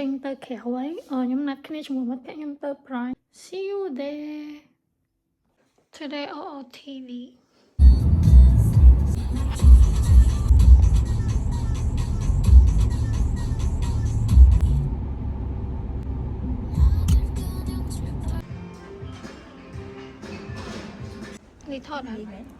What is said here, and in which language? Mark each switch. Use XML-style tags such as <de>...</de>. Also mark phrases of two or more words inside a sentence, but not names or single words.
<km>ទៅក្រៅហើយខ្ញុំណាត់គ្នាជាមួយមិត្តភក្តិខ្ញុំទៅ Prime</km> <en>see you there today OOTD</en> <km>នេះថតអត់</km>